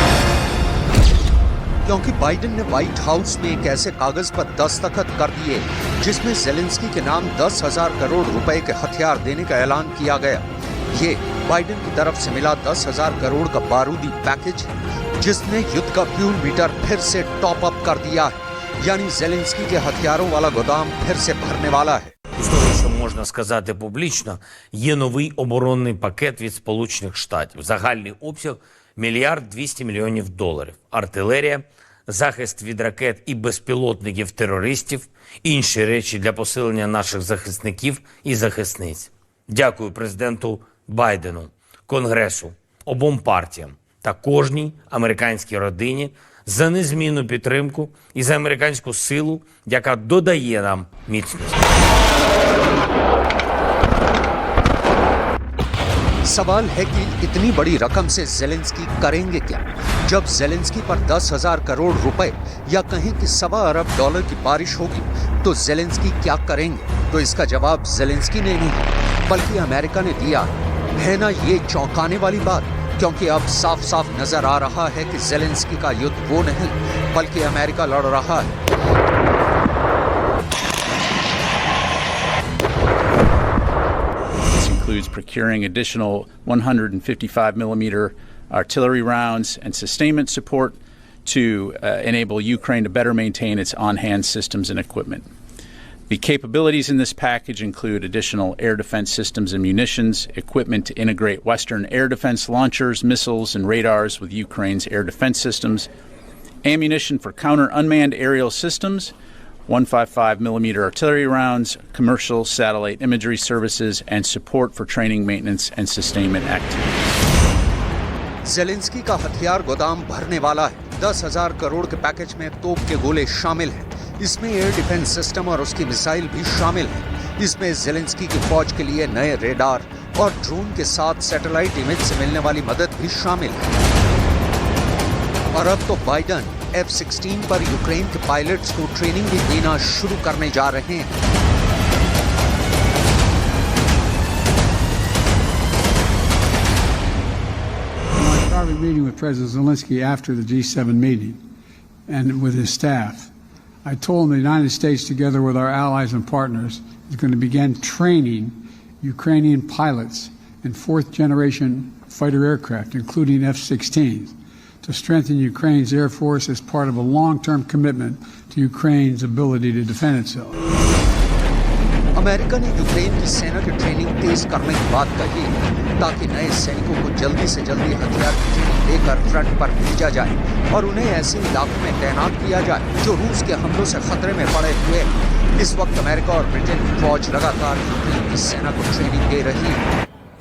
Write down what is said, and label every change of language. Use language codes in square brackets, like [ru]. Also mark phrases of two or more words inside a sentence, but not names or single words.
[hi] क्योंकि बाइडेन ने व्हाइट हाउस में एक ऐसे कागज पर दस्तखत कर दिए जिसमें ज़ेलेंस्की के नाम 10,000 करोड़ रुपए के हथियार देने का ऐलान किया गया। ये बाइडेन की तरफ से मिला 10,000 करोड़ का बारूदी पैकेज है, जिसने युद्ध का [en] fuel meter [hi] फिर से [en] top up [hi] कर दिया है, यानी ज़ेलेंस्की के हथियारों वाला गोदाम फिर से भरने वाला है। [uk] Що можна сказати публічно, є новий оборонний пакет від Сполучених Штатів. Загальний обсяг 1 200 000 000 доларів, артилерія, захист від ракет і безпілотників терористів, інші речі для посилення наших захисників і захисниць. Дякую президенту Байдену, Конгресу, обом партіям та кожній американській родині за незмінну підтримку і за американську силу, яка додає нам міцності. [hi] सवाल है कि इतनी बड़ी रकम से जेलेंस्की करेंगे क्या? जब जेलेंस्की पर 10,000 करोड़ रुपए या कहें कि $1.25 अरब की बारिश होगी तो जेलेंस्की क्या करेंगे? तो इसका जवाब जेलेंस्की ने नहीं बल्कि अमेरिका ने दिया है ना। ये चौंकाने वाली बात, क्योंकि अब साफ साफ नजर आ रहा है कि जेलेंस्की का युद्ध वो नहीं बल्कि अमेरिका लड़ रहा है। [en] Includes procuring additional 155 millimeter artillery rounds and sustainment support to enable Ukraine to better maintain its on-hand systems and equipment. The capabilities in this package include additional air defense systems and munitions, equipment to integrate Western air defense launchers, missiles, and radars with Ukraine's air defense systems, ammunition for counter-unmanned aerial systems, 155 millimeter artillery rounds, commercial satellite imagery services, and support for training, maintenance, and sustainment activities. [hi] जेलेंस्की का हथियार गोदाम भरने वाला है। 10,000 करोड़ के पैकेज में तोप के गोले शामिल हैं। इसमें [en] air defense system [hi] और उसकी मिसाइल भी शामिल है। इसमें जेलेंस्की की फौज के लिए नए रेडार और ड्रोन के साथ [en] satellite image [hi] से मिलने वाली मदद भी शामिल है। और अब तो बाइडन F-16 पर यूक्रेन के पायलट्स को ट्रेनिंग भी देना शुरू करने जा रहे हैं। [en] My private meeting with President Zelensky after the G7 meeting and with his staff, I told him the United States, together with our allies and partners, is going to begin training Ukrainian pilots in fourth-generation fighter aircraft, including F-16s. To strengthen Ukraine's Air Force as part of a long-term commitment to Ukraine's ability to defend itself. [hi] अमेरिका ने यूक्रेन की सेना की ट्रेनिंग तेज करने की बात कही ताकि नए सैनिकों को जल्दी से जल्दी हथियार की ट्रेनिंग देकर फ्रंट पर भेजा जाए और उन्हें ऐसे इलाकों में तैनात किया जाए जो रूस के हमलों से खतरे में पड़े हुए हैं। इस वक्त अमेरिका और ब्रिटेन की फौज लगातार यूक्रेन की सेना को ट्रेनिंग दे रही है।